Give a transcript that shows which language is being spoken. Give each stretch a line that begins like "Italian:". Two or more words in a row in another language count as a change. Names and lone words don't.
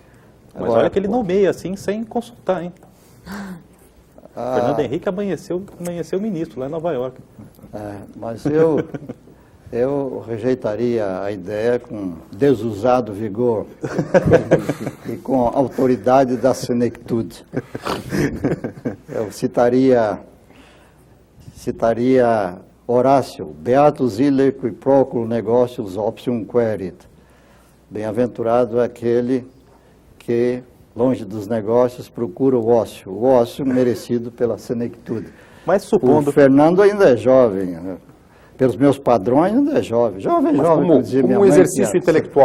Portuguese: Mas olha que ele nomeia assim, sem consultar, hein? Fernando Henrique amanheceu ministro lá em Nova York. Mas eu rejeitaria a ideia com desusado vigor e com autoridade da senectude.
Latin: Eu citaria Horácio: Beatus ille qui procul negocius optium querit.
Portuguese: Bem-aventurado é aquele que, longe dos negócios, procura o ócio merecido pela senectude. Mas supondo... O Fernando ainda é jovem, né? Pelos meus padrões ainda é jovem, como dizia minha um mãe, exercício intelectual.